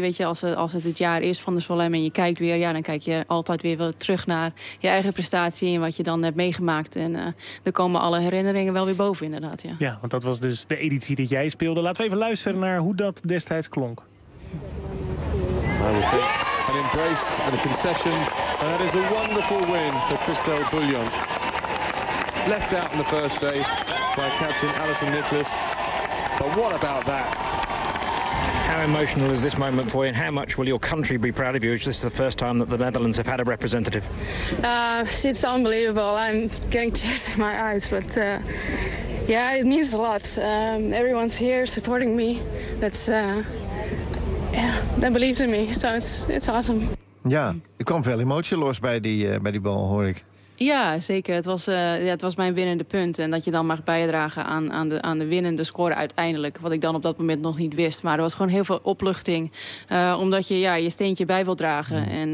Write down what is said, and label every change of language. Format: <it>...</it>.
<nl>Weet je, als het jaar is van de Solheim en je kijkt weer... Ja, dan kijk je altijd weer wel terug naar je eigen prestatie... en wat je dan hebt meegemaakt. En dan komen alle herinneringen wel weer boven inderdaad. Ja. Ja, want dat was dus de editie dat jij speelde. Laten we even luisteren naar hoe dat destijds klonk. Okay.</nl> <en>An embrace and a concession, and that is a wonderful win for Christel Bouillon. Left out in the first day by captain Alison Nicholas, but what about that? How emotional is this moment for you, and how much will your country be proud of you? This is the first time that the Netherlands have had a representative. It's unbelievable. I'm getting tears in my eyes, but yeah, it means a lot. Everyone's here supporting me. That's believed in me, so it's awesome.</en> <nl>Ja, ik kwam veel emotie los bij die bal, hoor ik. Ja, zeker. Het was mijn winnende punt. En dat je dan mag bijdragen aan de winnende score uiteindelijk. Wat ik dan op dat moment nog niet wist. Maar er was gewoon heel veel opluchting. Omdat je ja, je steentje bij wil dragen. Mm.</nl>